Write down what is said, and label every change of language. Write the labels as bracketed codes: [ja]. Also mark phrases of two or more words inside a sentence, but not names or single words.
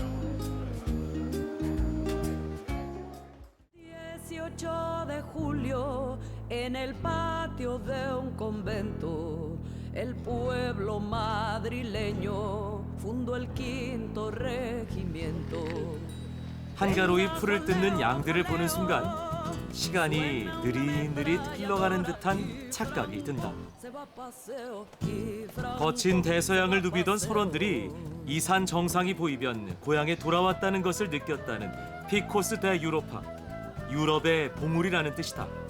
[es] 18 de julio, en el patio de un convento, el pueblo madrileño fundó el quinto regimiento. [ko] 한가로이 풀을 뜯는 양들을 보는 순간 시간이 느릿느릿 흘러가는 듯한 착각이 든다. 거친 대서양을 누비던 선원들이 이 산 정상이 보이면 고향에 돌아왔다는 것을 느꼈다는 피코스 대 유로파, 유럽의 봉우리라는 뜻이다.